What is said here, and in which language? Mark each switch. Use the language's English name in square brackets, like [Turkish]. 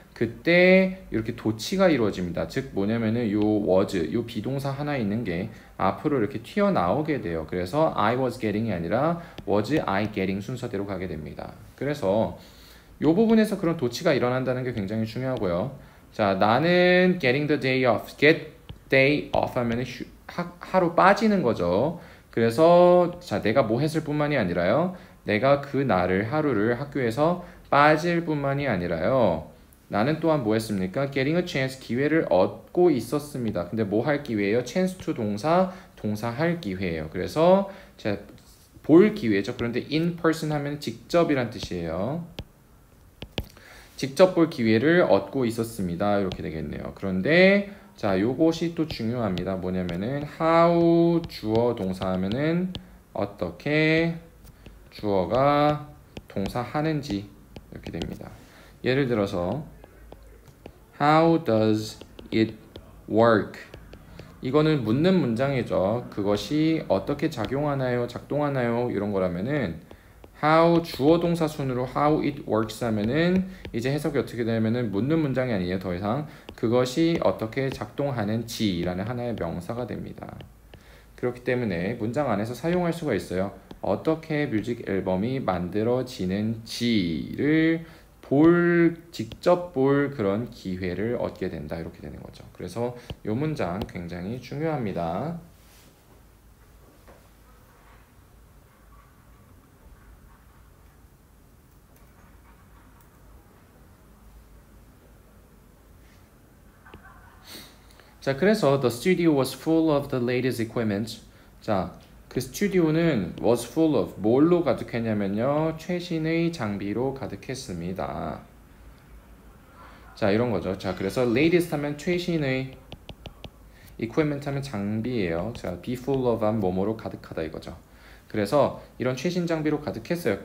[Korean] 그때 이렇게 도치가 이루어집니다. 즉 뭐냐면은 요 was 요 비동사 하나 있는 게 앞으로 이렇게 튀어나오게 돼요. 그래서 [English] I was getting [Korean] 이 아니라 [English] was I getting [Korean] 순서대로 가게 됩니다. 그래서 요 부분에서 그런 도치가 일어난다는 게 굉장히 중요하고요. 자, 나는 [English] getting the day off. get day off [Korean] 하면 하루 빠지는 거죠. 그래서 자, 내가 뭐 했을 뿐만이 아니라요. 내가 그 날을 하루를 학교에서 빠질 뿐만이 아니라요. 나는 또한 뭐 했습니까? [English] getting a chance [Korean] 기회를 얻고 있었습니다. 근데 뭐 할 기회예요? chance to 동사 할 기회예요. 그래서 자, 볼 기회죠. 그런데 in person 하면 직접이란 뜻이에요. 직접 볼 기회를 얻고 있었습니다. 이렇게 되겠네요. 그런데 자, 요것이 또 중요합니다. 뭐냐면은 how 주어 동사 하면은 어떻게 주어가 동사 하는지 이렇게 됩니다. [English] 예를 들어서 how does it work? [Korean] 이거는 묻는 문장이죠. 그것이 어떻게 작용하나요? 작동하나요? 이런 거라면은 how 주어 동사 순으로 [English] how it works [Korean] 하면은 이제 해석이 어떻게 되냐면은 묻는 문장이 아니에요. 더 이상 그것이 어떻게 작동하는지라는 하나의 명사가 됩니다. 그렇기 때문에 문장 안에서 사용할 수가 있어요. 어떻게 뮤직 앨범이 만들어지는지를 직접 볼 그런 기회를 얻게 된다. 이렇게 되는 거죠. 그래서 이 문장 굉장히 중요합니다. [English] 자, 그래서 the studio was full of the latest equipment. [Korean] 자, 그 스튜디오는 [English] was full of [Korean] 뭘로 가득했냐면요. 최신의 장비로 가득했습니다. 자, 이런 거죠. 자, 그래서 latest 하면 최신의, equipment 하면 장비예요. 자, be full of 하면 뭐뭐로 가득하다 이거죠. 그래서 이런 최신 장비로 가득했어요.